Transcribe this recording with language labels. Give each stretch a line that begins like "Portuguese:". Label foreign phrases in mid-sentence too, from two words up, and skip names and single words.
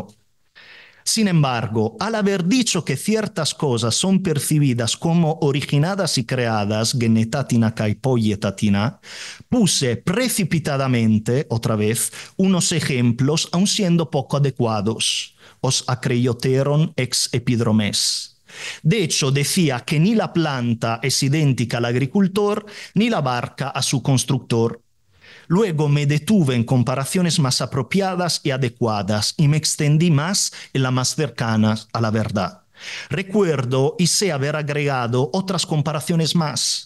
Spanish: Sin embargo, al haber dicho que ciertas cosas son percibidas como originadas y creadas,
Greek: γενητά τινα καὶ ποιητά τινα,
Spanish: puse precipitadamente, otra vez, unos ejemplos, aun siendo poco adecuados.
Greek: Ὡς ἀχρειότερον ἐξ ἐπιδρομῆς.
Spanish: De hecho, decía que ni la planta es idéntica al agricultor, ni la barca a su constructor. Luego me detuve en comparaciones más apropiadas y adecuadas y me extendí más en las más cercanas a la verdad. Recuerdo y sé haber agregado otras comparaciones más.